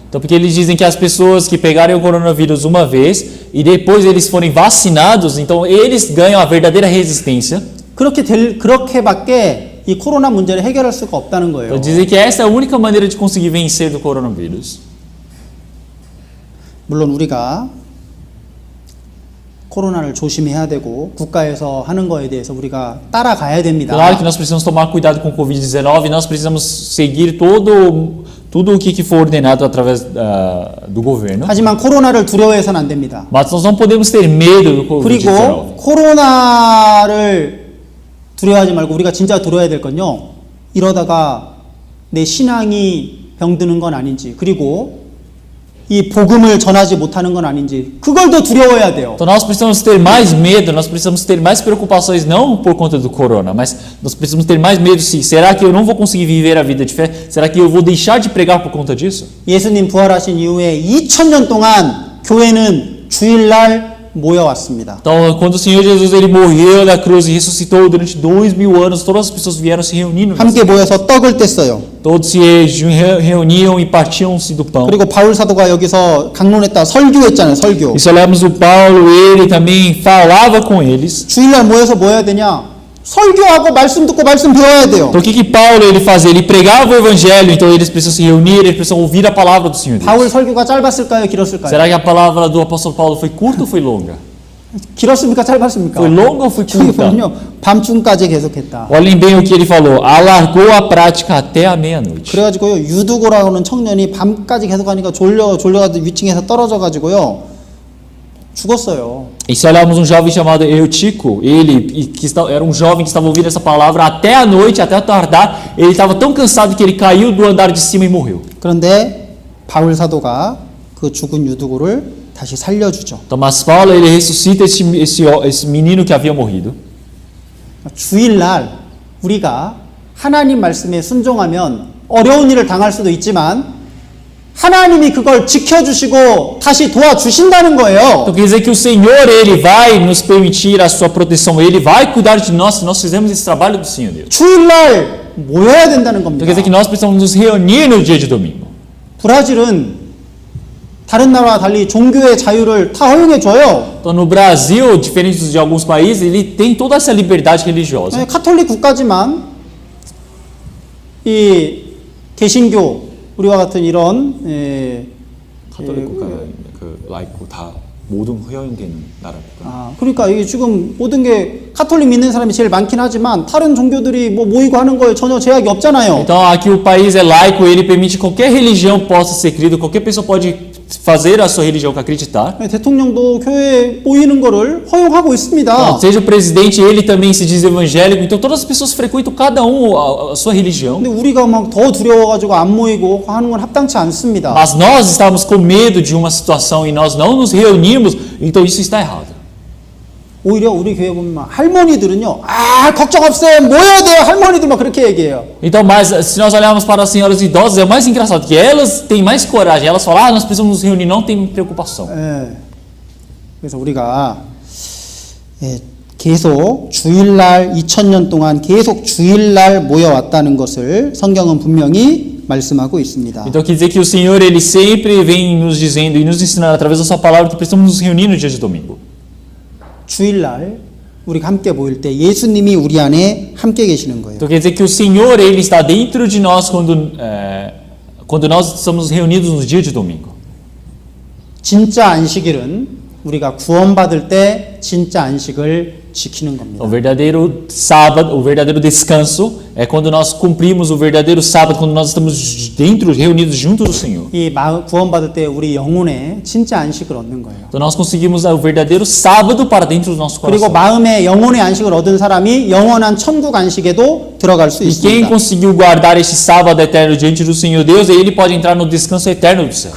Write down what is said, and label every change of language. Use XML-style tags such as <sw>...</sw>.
<pt>Então porque eles dizem que as pessoas que pegarem o coronavírus uma vez e depois eles forem vacinados, então eles ganham a verdadeira resistência.</pt> <ko>그렇게밖에 이 코로나 문제를 해결할 수가 없다는 거예요.</ko> <pt>Então dizem que essa é a única maneira de conseguir vencer do coronavírus.</pt> <ko>물론 우리가 코로나를 조심해야 되고 국가에서 하는 거에 대해서 우리가 따라가야 됩니다.</ko> <pt>Claro que nós precisamos tomar cuidado com o Covid-19 e nós precisamos seguir tudo o que for ordenado através do governo.</pt> <ko>하지만 코로나를 두려워해서는 안 됩니다.</ko> <pt>Mas nós não podemos ter medo do</pt> <ko>그리고</ko> <pt>Covid-19.</pt> <ko>코로나를 두려워하지 말고 우리가 진짜 두려워야 될 건요. 이러다가 내 신앙이 병드는 건 아닌지 그리고 이 복음을 전하지 못하는 건 아닌지 그걸 더 두려워해야 돼요.</ko> <pt>Então nós precisamos ter mais medo, nós precisamos ter mais preocupações não por conta do corona, mas nós precisamos ter mais medo sim. Será que eu não vou conseguir viver a vida de fé? Será que eu vou deixar de pregar por conta disso?</pt> <ko>예수님 부활하신 이후에 2000년 동안 교회는 주일날 모여왔습니다.</ko> <pt>Então, quando o Senhor Jesus ele morreu na cruz e ressuscitou durante 2000 anos, todas as pessoas vieram se reunindo.</pt> <ko>함께 모여서 떡을 뗐어요.</ko> <pt>Todos se reuniam e partiam-se do pão.</pt> <ko>그리고 바울 사도가 여기서 강론했다 설교했잖아요. 설교.</ko> <pt>E se olharmos o Paulo, ele também falava com eles.</pt> <ko>주일날 모여서 뭐 해야 되냐? 설교하고 말씀 듣고 말씀 배워야 돼요.</ko> <pt>Então o que Paulo ele fazia? Ele pregava o evangelho, então eles precisam se reunir, eles precisam ouvir a palavra do Senhor Deus.</pt> <ko>바울 설교가 짧았을까요? 길었을까요?</ko> <pt>Será que a palavra do apóstolo Paulo foi curta ou foi longa?</pt> <ko>길었습니까? 짧았습니까?</ko> <pt>Foi longa ou foi</pt> <ko>저기</ko> <pt>curta?</pt> <ko>보면요. 밤중까지 계속했다.</ko> <pt>Olhem bem o que ele falou. Alargou a prática até a meia-noite.</pt> <ko>그래가지고요. 유두고라고는 청년이 밤까지 계속하니까 졸려가지고 위층에서 떨어져가지고요. 죽었어요.</ko> <pt>E se olharmos um jovem chamado Eutico, era um jovem que estava ouvindo essa palavra até a noite, até tardar, ele estava tão cansado que ele caiu do andar de cima e morreu.</pt> <ko>그런데 바울 사도가 그 죽은 유두고를 다시 살려주죠.</ko> <pt>Então, mas Paulo ele ressuscita esse menino que havia morrido.</pt> <ko>주일날 우리가 하나님 말씀에 순종하면 어려운 일을 당할 수도 있지만 하나님이 그걸 지켜주시고 다시 도와주신다는 거예요.</ko> <pt>Então quer dizer que o Senhor ele vai nos permitir a sua proteção, ele vai cuidar de nós se nós fizermos esse trabalho do Senhor Deus.</pt> <ko>주일날 모여야 된다는</ko> <pt>Então</pt> <ko>겁니다.</ko> <pt>quer dizer que nós precisamos nos reunir no dia de domingo.</pt> <ko>브라질은 다른 나라와 달리 종교의 자유를 다 허용해 줘요.</ko> <pt>Então no Brasil, diferente de alguns países, ele tem toda essa liberdade religiosa.</pt> <ko>카톨릭 국가지만 이 개신교 우리와 같은 이런 가톨릭 국가는 그 라이크 다 모든 허용되는 나라니까. 그러니까 이게 지금 모든 게 카톨릭 믿는 사람이 제일 많긴 하지만 다른 종교들이 뭐 모이고 하는 거에 전혀 제약이 없잖아요.</ko> <pt>Então aqui o país é laico, ele permite que qualquer religião possa ser crida, qualquer pessoa pode fazer a sua religião acreditar.</pt> <ko>대통령도 교회에 모이는 거를 허용하고 있습니다.</ko> <pt>Seja o presidente, ele também se diz evangélico, então todas as pessoas frequentam cada um a sua religião.</pt> <ko>근데 우리가 막 더 두려워가지고 안 모이고 하는 건 합당치 않습니다.</ko> <pt>Mas nós estamos com medo de uma situação e nós não nos reunimos, então isso está errado.</pt> <ko>오히려 우리 교회 보면 할머니들은요, 걱정 없어요, 모여야 돼요, 할머니들 막 그렇게 얘기해요.</ko> <pt>Então, mas se nós olharmos para as senhoras idosas, é o mais engraçado que elas têm mais coragem. Elas falam, nós precisamos nos reunir, não tem preocupação.</pt> <ko>그래서 우리가 계속 주일날 2000년 동안 계속 주일날 모여왔다는 것을 성경은 분명히 말씀하고 있습니다.</ko> <pt>Então quer dizer que o Senhor ele sempre vem nos dizendo e nos ensinando através da sua palavra que precisamos nos reunir no dia de domingo.</pt> <ko>주일날 우리가 함께 모일 때 예수님이 우리 안에 함께 계시는 거예요.</ko> <pt>Então quer dizer que o Senhor ele está dentro de nós quando nós estamos reunidos no dia de domingo.</pt> <ko>진짜 안식일은 우리가 구원받을 때 진짜 안식을 지키는 겁니다.</ko> <pt>O verdadeiro sábado, o verdadeiro descanso é quando nós cumprimos o verdadeiro sábado, quando nós estamos dentro, reunidos junto do Senhor.</pt> <ko>이 구원받을 때 우리 영혼에 진짜 안식을 얻는 거예요.</ko> <pt>Então nós conseguimos o verdadeiro sábado para dentro do nosso</pt> <ko>그리고</ko> <pt>coração.</pt> <ko>마음에 영혼의 안식을 얻은 사람이 영원한 천국 안식에도 들어갈 수</ko> <pt>E quem</pt> <ko>있습니다.</ko> <pt>conseguiu guardar este sábado eterno diante do Senhor Deus, ele pode entrar no descanso eterno dos céus.</pt>